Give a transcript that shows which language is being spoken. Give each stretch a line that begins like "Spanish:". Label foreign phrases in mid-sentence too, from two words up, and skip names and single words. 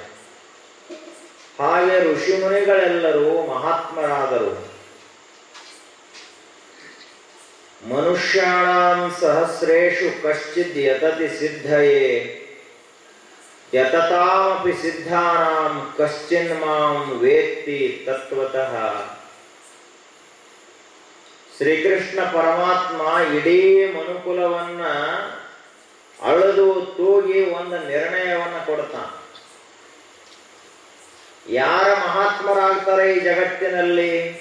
Kannada: ಹಾಗೆ ಋಷಿ ಮುನಿಗಳೆಲ್ಲರೂ ಮಹಾತ್ಮರಾದರು.
Sanskrit: ಮನುಷ್ಯಾಣಾಂ ಸಹಸ್ರೇಷು ಕಶ್ಚಿದ್ ಯತತಿ ಸಿದ್ಧಯೇ ಯತತಾಮಪಿ ಸಿದ್ಧಾನಾಂ ಕಶ್ಚಿನ್ ಮಾಂ ವೇತ್ತಿ ತತ್ವತಃ.
Kannada: ಶ್ರೀಕೃಷ್ಣ ಪರಮಾತ್ಮ ಇಡೀ ಮನುಕುಲವನ್ನ ಅಳೆದು ತೂಗಿ ಒಂದು ನಿರ್ಣಯವನ್ನ ಕೊಡ್ತಾನೆ. ಯಾರ ಮಹಾತ್ಮರಾಗ್ತಾರೆ ಈ ಜಗತ್ತಿನಲ್ಲಿ?